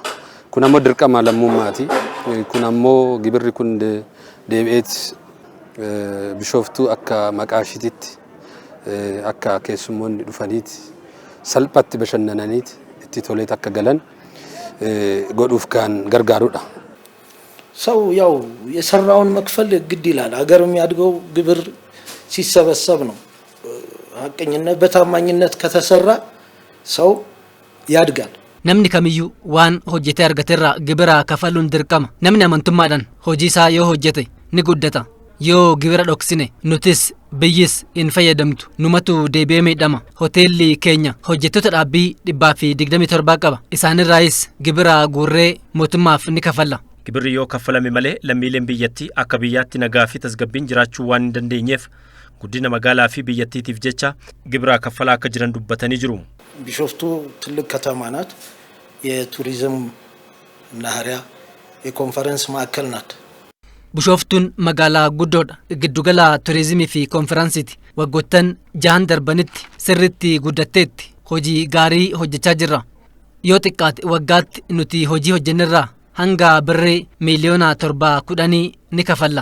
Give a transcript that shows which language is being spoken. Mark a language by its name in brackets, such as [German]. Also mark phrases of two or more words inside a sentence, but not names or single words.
[Oromo] Kun ammoo dirqama lammummaati. Kun ammoo gibirri kun deebi'eet Bishooftuu akka maqaa ishiititti akka keessummoonni dhufaniiti salphatti bashannananiiti itti toleet akka galan godhuuf kan gargaarudha. [Amharic] ሰው ያው የሰራውን መክፈል ግድ ይላል። ሀገር የሚያድገው ግብር ሲሰበሰብ ነው። ሀቀኝነት በታማኝነት ከተሰራ ሰው ያድጋል። [Oromo] Namni kamiyyuu waan hojjetee argateerraa gibira kafaluun dirqama. Namni amantummaadhaan hojii isaa yoo hojjete ni guddata. Yoo gibira dhoksine nutis biyyis hin fayyadamtu. Numatu deebi'ee miidhama. Hoteelli keenya hojjettoota dhaabbii 127 qaba. Isaanirraayis gibira guurree mootummaaf ni kafalla. Gibirri yoo kaffalame malee lammiileen biyyattii akka biyyaatti nagaa fi tasgabbiin jiraachuu waan hin dandeenyeef guddina magaalaa fi biyyattiitiif jecha gibira kaffalaa akka jiran dubbatanii jiru. [Amharic] ቢሾፍቱ ትልቅ ከተማ ናት። የቱሪዝም ናህሪያ የኮንፈረንስ ማዕከል ናት። [Oromo] Bishooftuun magaalaa guddoodha. Giddugala turizimii fi konferaansiiti. Waggoottan 6 darbanitti sirriitti guddatteetti hojii gaarii hojjechaa jirra. Yoo xiqqaate waggaatti nuti hojii hojjennerraa hanga birrii miliyoona 710 ni kafalla.